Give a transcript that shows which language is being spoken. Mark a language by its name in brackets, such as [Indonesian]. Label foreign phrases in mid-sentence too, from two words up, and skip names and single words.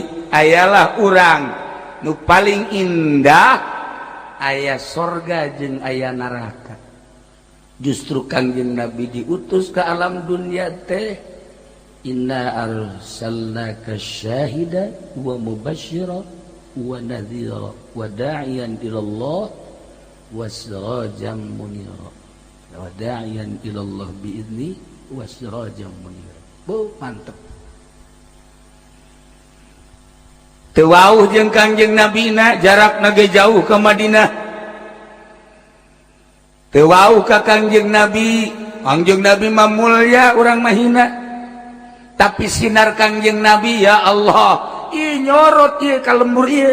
[Sundanese] ayalah urang nu paling indah aya sorga jeung aya neraka Justru Kangjeng Nabi diutus ke alam dunia teh, [Arabic] إنا أرسلناك شاهدا ومبشرا ونذيرا وداعيا إلى الله وسراجا منيرا، وداعيا إلى الله بإذنه وسراجا منيرا. [Sundanese] Mantep. Teu wauh jeung Kangjeng Nabi na jarakna ge jauh ke Madinah. Teu wauh ka Kangjeng Nabi, Kangjeng Nabi mah mulya urang mah hina. Tapi sinar Kangjeng Nabi [Arabic] يا الله, [Sundanese] ieu nyorot ieu ka lembur ieu.